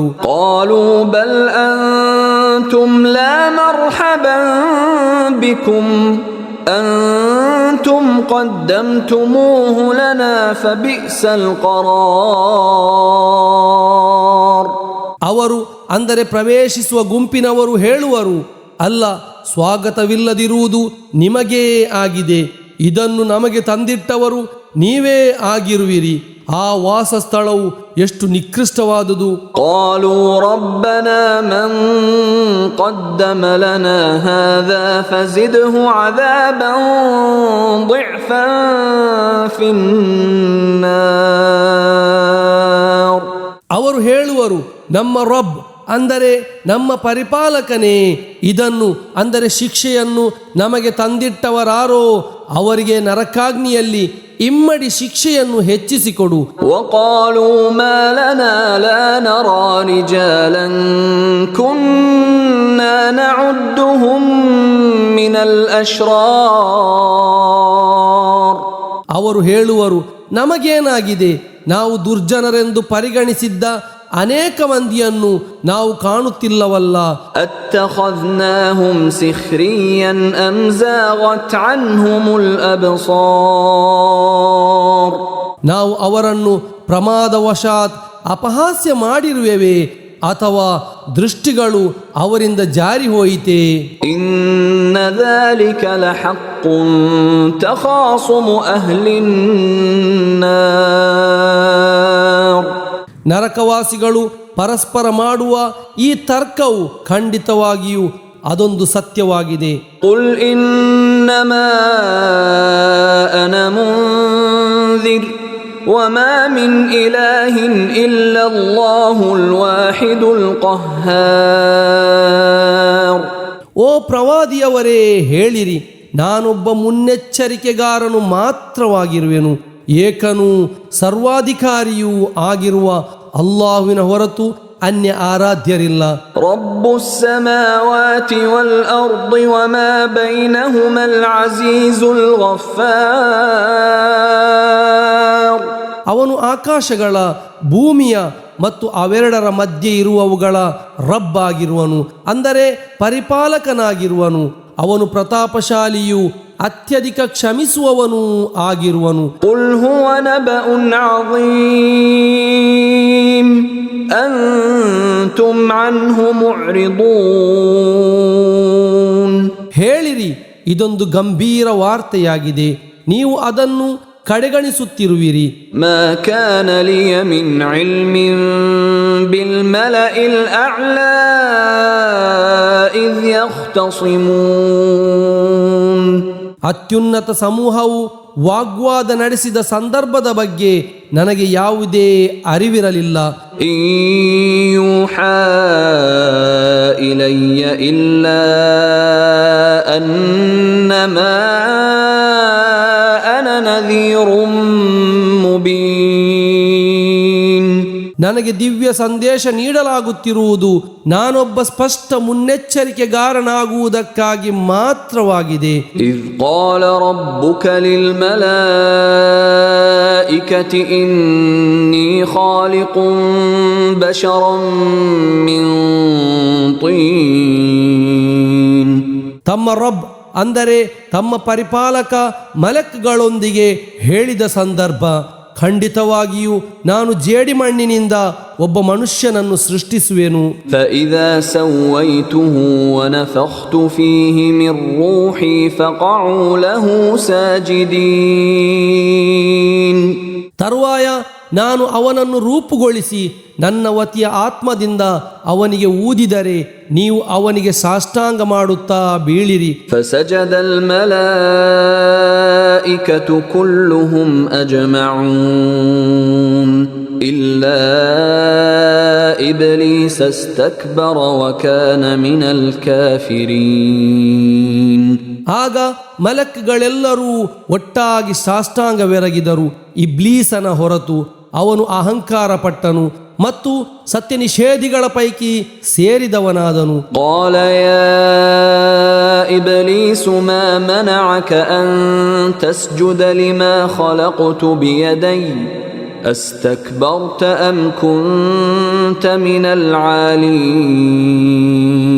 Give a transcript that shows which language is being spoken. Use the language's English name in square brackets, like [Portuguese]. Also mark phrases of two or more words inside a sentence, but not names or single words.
[Arabic] قالوا بل أنتم لا مرحبا بكم أنتم قدمتموه لنا فبئس القرار. [Kannada] ಅವರು ಅಂದರೆ ಪ್ರವೇಶಿಸುವ ಗುಂಪಿನವರು ಹೇಳುವರು, ಅಲ್ಲ, ಸ್ವಾಗತವಿಲ್ಲದಿರುವುದು ನಿಮಗೇ ಆಗಿದೆ, ಇದನ್ನು ನಮಗೆ ತಂದಿಟ್ಟವರು ನೀವೇ ಆಗಿರುವಿರಿ, ಆ ವಾಸಸ್ಥಳವು ಎಷ್ಟು ನಿಕೃಷ್ಟವಾದುದು. [Arabic] قالوا ربنا من قدم لنا هذا فزده عذابا ضعفا في النار. [Kannada] ಅವರು ಹೇಳುವರು, ನಮ್ಮ ರಬ್ ಅಂದರೆ ನಮ್ಮ ಪರಿಪಾಲಕನೇ ಇದನ್ನು ಅಂದರೆ ಶಿಕ್ಷೆಯನ್ನು ನಮಗೆ ತಂದಿಟ್ಟವರಾರೋ ಅವರಿಗೆ ನರಕಾಗ್ನಿಯಲ್ಲಿ ಇಮ್ಮಡಿ ಶಿಕ್ಷೆಯನ್ನು ಹೆಚ್ಚಿಸಿಕೊಡು. [Arabic] وقالوا ما لنا لا نرى رجالا كنا نعدهم من الأشرار. [Kannada] ಅವರು ಹೇಳುವರು, ನಮಗೇನಾಗಿದೆ, ನಾವು ದುರ್ಜನರೆಂದು ಪರಿಗಣಿಸಿದ್ದ ಅನೇಕ ಮಂದಿಯನ್ನು ನಾವು ಕಾಣುತ್ತಿಲ್ಲವಲ್ಲ. [Arabic] أتخذناهم سخريا أم زاغت عنهم الأبصار. [Kannada] ನಾವು ಅವರನ್ನು ಪ್ರಮಾದವಶಾತ್ ಅಪಹಾಸ್ಯ ಮಾಡಿರುವೆವೇ ಅಥವಾ ದೃಷ್ಟಿಗಳು ಅವರಿಂದ ಜಾರಿ ಹೋಯಿತೆ. [Arabic] إن ذلك لحق تخاصم أهل النار. [Kannada] ನರಕವಾಸಿಗಳು ಪರಸ್ಪರ ಮಾಡುವ ಈ ತರ್ಕವು ಖಂಡಿತವಾಗಿಯೂ ಅದೊಂದು ಸತ್ಯವಾಗಿದೆ. [Arabic] قل إنما أنا منذر وما من إله إلا الله الواحد القهار. [Kannada] ಓ ಪ್ರವಾದಿಯವರೇ, ಹೇಳಿರಿ, ನಾನೊಬ್ಬ ಮುನ್ನೆಚ್ಚರಿಕೆಗಾರನು ಮಾತ್ರವಾಗಿರುವೆನು, ಏಕನೂ ಸರ್ವಾಧಿಕಾರಿಯೂ ಆಗಿರುವ ಅಲ್ಲಾಹುವಿನ ಹೊರತು ಅನ್ಯ ಆರಾಧ್ಯರಿಲ್ಲ. [Arabic] رب السماوات والأرض وما بينهما العزيز الغفار. [Kannada] ಅವನು ಆಕಾಶಗಳ ಭೂಮಿಯ ಮತ್ತು ಅವೆರಡರ ಮಧ್ಯೆ ಇರುವವುಗಳ ರಬ್ಬಾಗಿರುವನು, ಅಂದರೆ ಪರಿಪಾಲಕನಾಗಿರುವನು. ಅವನು ಪ್ರತಾಪಶಾಲಿಯೂ ಅತ್ಯಧಿಕ ಕ್ಷಮಿಸುವವನೂ ಆಗಿರುವನು. [Arabic] قل هو نبأ عظيم أنتم عنه معرضون. [Kannada] ಹೇಳಿರಿ, ಇದೊಂದು ಗಂಭೀರ ವಾರ್ತೆಯಾಗಿದೆ, ನೀವು ಅದನ್ನು ಕಡೆಗಣಿಸುತ್ತಿರುವಿರಿ. [Arabic] ما كان لي من علم بالملأ الأعلى إذ يختصمون. [Kannada] ಅತ್ಯುನ್ನತ ಸಮೂಹವು ವಾಗ್ವಾದ ನಡೆಸಿದ ಸಂದರ್ಭದ ಬಗ್ಗೆ ನನಗೆ ಯಾವುದೇ ಅರಿವಿರಲಿಲ್ಲ. [Arabic] إن يوحى إلي إلا أنما أنا نذير مبين. [Kannada] ನನಗೆ ದಿವ್ಯ ಸಂದೇಶ ನೀಡಲಾಗುತ್ತಿರುವುದು ನಾನೊಬ್ಬ ಸ್ಪಷ್ಟ ಮುನ್ನೆಚ್ಚರಿಕೆಗಾರನಾಗುವುದಕ್ಕಾಗಿ ಮಾತ್ರವಾಗಿದೆ. [Arabic] إذ قال ربك للملائكة إني خالق بشرا من طين. [Kannada] ತಮ್ಮ ರಬ್ ಅಂದರೆ ತಮ್ಮ ಪರಿಪಾಲಕ ಮಲಕ್ಗಳೊಂದಿಗೆ ಹೇಳಿದ ಸಂದರ್ಭ, ಖಂಡಿತವಾಗಿಯೂ ನಾನು ಜೇಡಿಮಣ್ಣಿನಿಂದ ಒಬ್ಬ ಮನುಷ್ಯನನ್ನು ಸೃಷ್ಟಿಸುವೆನು. [Arabic] فإذا سويته ونفخت فيه من روحي فقعوا له ساجدين. [Kannada] ತರುವಾಯ ನಾನು ಅವನನ್ನು ರೂಪುಗೊಳಿಸಿ ನನ್ನ ವತಿಯ ಆತ್ಮದಿಂದ ಅವನಿಗೆ ಊದಿದರೆ ನೀವು ಅವನಿಗೆ ಸಾಷ್ಟಾಂಗ ಮಾಡುತ್ತಾ ಬೀಳಿರಿ. [Arabic] فسجد الملائكة كلهم أجمعون إلا إبليس استكبر وكان من الكافرين. [Kannada] ಆಗ ಮಲಕ್ಗಳೆಲ್ಲರೂ ಒಟ್ಟಾಗಿ ಸಾಷ್ಟಾಂಗವೆರಗಿದರು, ಇಬ್ಲೀಸನ ಹೊರತು. ಅವನು ಅಹಂಕಾರ ಪಟ್ಟನು ಮತ್ತು ಸತ್ಯ ನಿಷೇಧಿಗಳ ಪೈಕಿ ಸೇರಿದವನಾದನು. [Arabic] قال يا إبليس ما منعك أن تسجد لما خلقت بيدي أستكبرت أم كنت من العالين.